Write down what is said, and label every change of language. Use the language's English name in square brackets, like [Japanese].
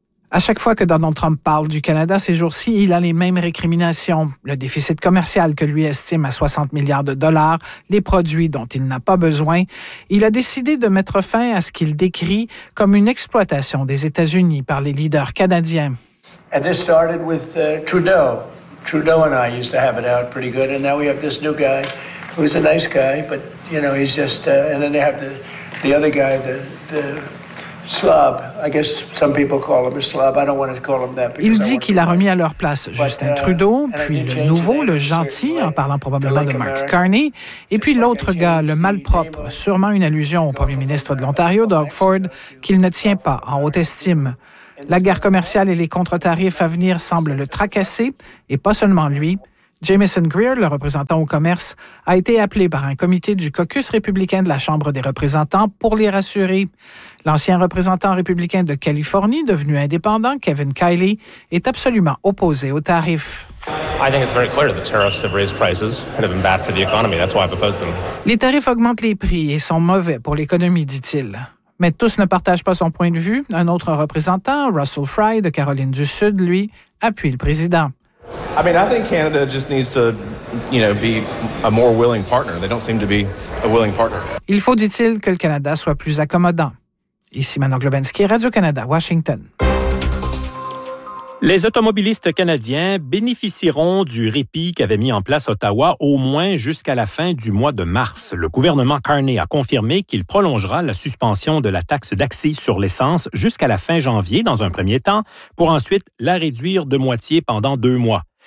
[French] À chaque fois que Donald Trump parle du Canada ces jours-ci, il a les mêmes récriminations. Le déficit commercial que lui estime à 60 milliards de dollars, les produits dont il n'a pas besoin. Il a décidé de mettre fin à ce qu'il décrit comme une exploitation des États-Unis par les leaders canadiens. [English] And this started with Trudeau. Trudeau and I used to have it out pretty good, and now we have this new guy who's a nice guy, but you know, he's just and then they have the other guy, the slob. I guess some people call him a slob. I don't want to call him that. [French] Il dit qu'il a remis à leur place Justin Trudeau, puis le nouveau, le gentil, en parlant probablement de Mark Carney, et puis l'autre gars, le malpropre, sûrement une allusion au premier ministre de l'Ontario, Doug Ford, qu'il ne tient pas en haute estime. La guerre commerciale et les contre-tarifs à venir semblent le tracasser, et pas seulement lui. Jameson Greer, le représentant au commerce, a été appelé par un comité du caucus républicain de la Chambre des représentants pour les rassurer. L'ancien représentant républicain de Californie, devenu indépendant, Kevin Kiley, est absolument opposé aux tarifs. [English] I think it's very clear the tariffs have raised prices and have been bad for the economy. That's why I've opposed them. [French] Les tarifs augmentent les prix et sont mauvais pour l'économie, dit-il. Mais tous ne partagent pas son point de vue. Un autre représentant, Russell Fry de Caroline du Sud, lui, appuie le président. [English] I mean, I think Canada just needs to, you know, be a more willing partner. They don't seem to be a willing partner. [French] Il faut, dit-il, que le Canada soit plus accommodant. Ici Manon Globenski, Radio-Canada, Washington. Les automobilistes canadiens bénéficieront du répit qu'avait mis en place Ottawa au moins jusqu'à la fin du mois de mars. Le gouvernement Carney a confirmé qu'il prolongera la suspension de la taxe d'accise sur l'essence jusqu'à la fin janvier dans un premier temps, pour ensuite la réduire de moitié pendant deux mois.